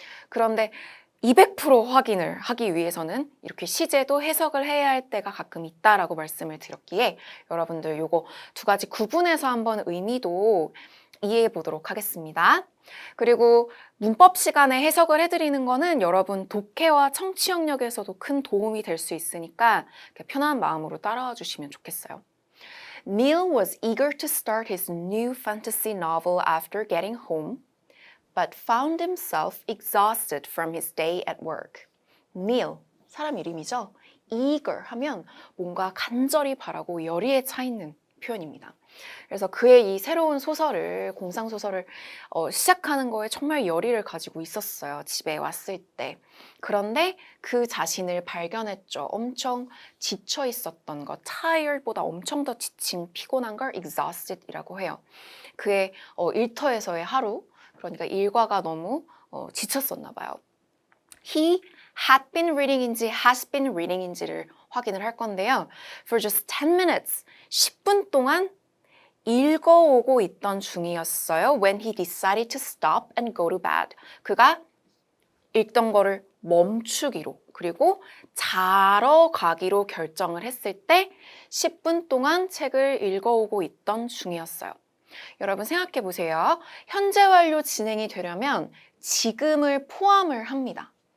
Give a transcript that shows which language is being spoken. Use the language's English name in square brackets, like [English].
[Korean] 그런데 200% 확인을 하기 위해서는 이렇게 시제도 해석을 해야 할 때가 가끔 있다라고 말씀을 드렸기에 여러분들 요거 두 가지 구분해서 한번 의미도 이해해 보도록 하겠습니다. 그리고 문법 시간에 해석을 해드리는 거는 여러분 독해와 청취 영역에서도 큰 도움이 될 수 있으니까 편한 마음으로 따라와 주시면 좋겠어요. [English] Neil was eager to start his new fantasy novel after getting home, but found himself exhausted from his day at work. [Korean] Neil, 사람 이름이죠? eager 하면 뭔가 간절히 바라고 열의에 차 있는 표현입니다. 그래서 그의 이 새로운 소설을, 공상소설을 시작하는 거에 정말 열의를 가지고 있었어요. 집에 왔을 때. 그런데 그 자신을 발견했죠. 엄청 지쳐 있었던 것, tired보다 엄청 더 지친, 피곤한 걸 exhausted이라고 해요. 그의 일터에서의 하루, 그러니까 일과가 너무 지쳤었나 봐요. [English] He had been reading [Korean] 인지 [English] has been reading [Korean] 인지를 확인을 할 건데요. [English] For just 10 minutes, [Korean] 10분 동안 읽어오고 있던 중이었어요. [English] When he decided to stop and go to bed. [Korean] 그가 읽던 거를 멈추기로 그리고 자러 가기로 결정을 했을 때 10분 동안 책을 읽어오고 있던 중이었어요. 여러분 생각해 보세요. 현재 완료 진행이 되려면 지금을 포함을 합니다.